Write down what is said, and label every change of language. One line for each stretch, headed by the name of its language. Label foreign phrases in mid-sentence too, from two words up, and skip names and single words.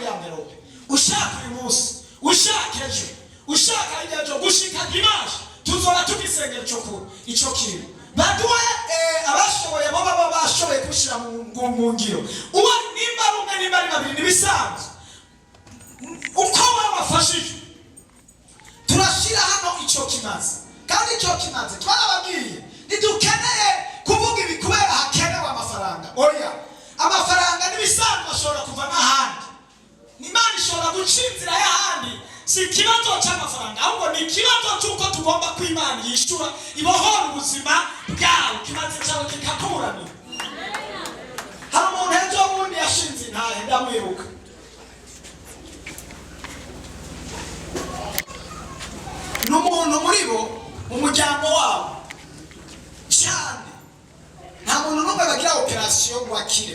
Kinyarwanda: amverope ushaka uyu munsi ushaka ejo ushaka ejo gushika dimanche tuzora tugisengera icyo kintu baduwe abashoboye bo baba bashoboye kushira mu ngiro uwa nimba rumwe nimba ari babiri nibisanzwe uko wabafashije turashira hano icyo kimaze kandi icyo kimaze twarababwiye ntidukeneye kuvuga ibi kubera hakenewe amafaranga. Oya, amafaranga n'ibisanzwe ashobora kuva n'ahandi. Imana ishobora guca inzira y'ahandi. Si ikibazo cy'amafaranga ahubwo ni ikibazo cy'uko tugomba ko Imana yishyura ibohora ubuzima bwawe ikimaze cyawe kikakuburanira. Hari umuntu ejo bundi yashinze intahe ndamwibuka. N'umuntu muri bo mu muryango wabo cyane nta muntu n'umwe bagira operasiyo ngo akire.